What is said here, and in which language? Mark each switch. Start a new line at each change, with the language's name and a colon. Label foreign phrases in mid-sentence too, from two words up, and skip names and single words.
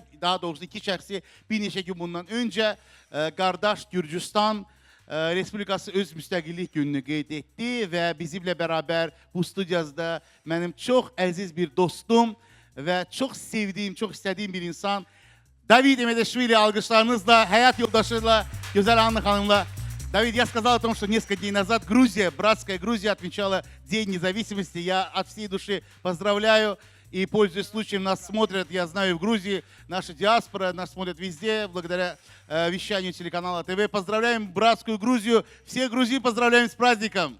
Azerbaijani: Daha doğrusu iki şəxsi bir neçə gün bundan öncə qardaş Gürcüstan Respublikası öz müstəqillik gününü qeyd etdi və bizimlə bərabər bu studiyada mənim çox əziz bir dostum və çox sevdiyim, çox istədiyim bir insan David Emedeshvili alqışlarınızla, həyat yoldaşıyla, Gözəl Anna xanımla.
Russian: Давид, я сказал о том, что несколько дней назад Грузия, братская Грузия, отмечала День независимости. Я от всей души поздравляю и, пользуясь случаем, нас смотрят, я знаю, в Грузии, наша диаспора, нас смотрят везде, благодаря вещанию телеканала ТВ. Поздравляем братскую Грузию, всех грузин поздравляем с праздником.